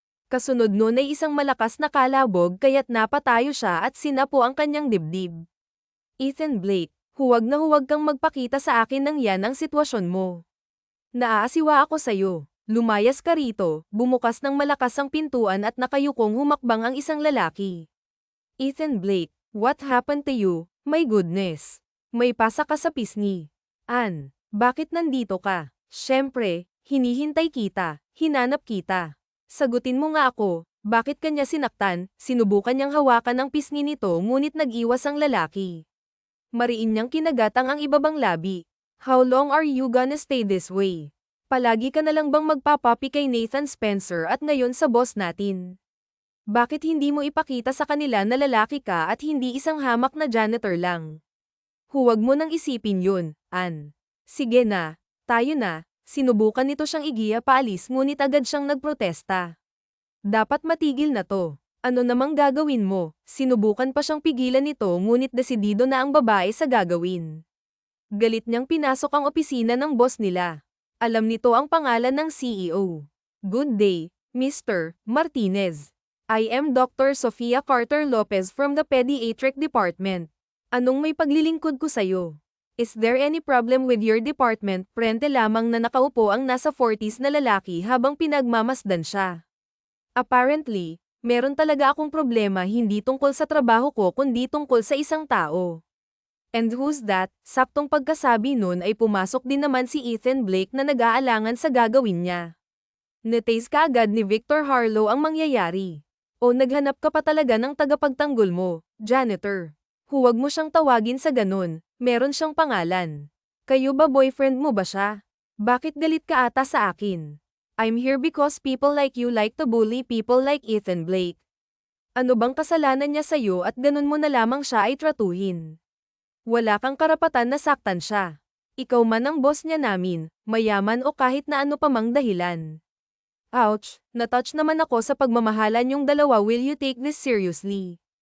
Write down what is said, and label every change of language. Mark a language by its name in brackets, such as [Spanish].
[Filipino] Kasunod nun ay isang malakas na kalabog kaya't napatayo siya at sinapo ang kanyang dibdib. Ethan Blake, huwag na huwag kang magpakita sa akin nang yan ang sitwasyon mo. Naaasiwa ako sa'yo. Lumayas ka rito, bumukas ng malakas ang pintuan at nakayukong humakbang ang isang lalaki. [English] Ethan Blake, what happened to you? My goodness. [Filipino] May pasa ka sa pisngi. Anne, bakit nandito ka? Siyempre, hinihintay kita, hinanap kita. Sagutin mo nga ako, bakit kanya sinaktan? Sinubukan niyang hawakan ang pisngi nito ngunit nag-iwas ang lalaki. Mariin niyang kinagatang ang ibabang labi. [English] How long are you gonna stay this way? [Filipino] Palagi ka na lang bang magpapapi kay Nathan Spencer at ngayon sa boss natin? Bakit hindi mo ipakita sa kanila na lalaki ka at hindi isang hamak na janitor lang? Huwag mo nang isipin yun, Anne. Sige na. Tayo na, sinubukan nito siyang igiya paalis ngunit agad siyang nagprotesta. Dapat matigil na to. Ano namang gagawin mo? Sinubukan pa siyang pigilan nito ngunit desidido na ang babae sa gagawin. Galit niyang pinasok ang opisina ng boss nila. Alam nito ang pangalan ng CEO. [English] Good day, Mr. Martinez. I am Dr. Sofia Carter Lopez from the Pediatric Department. [Filipino] Anong may paglilingkod ko sa'yo? [English] Is there any problem with your department? [Filipino] Prente lamang na nakaupo ang nasa 40s na lalaki habang pinagmamasdan siya. Apparently, meron talaga akong problema hindi tungkol sa trabaho ko kundi tungkol sa isang tao. [English] And who's that? [Filipino] Saktong pagkasabi nun ay pumasok din naman si Ethan Blake na nag-aalangan sa gagawin niya. Netaste kaagad ni Victor Harlow ang mangyayari. O naghanap ka pa talaga ng tagapagtanggol mo, janitor. Huwag mo siyang tawagin sa ganun, meron siyang pangalan. Kayo ba boyfriend mo ba siya? Bakit galit ka ata sa akin? [English] I'm here because people like you like to bully people like Ethan Blake. [Filipino] Ano bang kasalanan niya sa'yo at ganun mo na lamang siya ay tratuhin? Wala kang karapatan na saktan siya. Ikaw man ang boss niya namin, mayaman o kahit na ano pa mang dahilan. Ouch, natouch naman ako sa pagmamahalan yung dalawa, [English] will you take this seriously?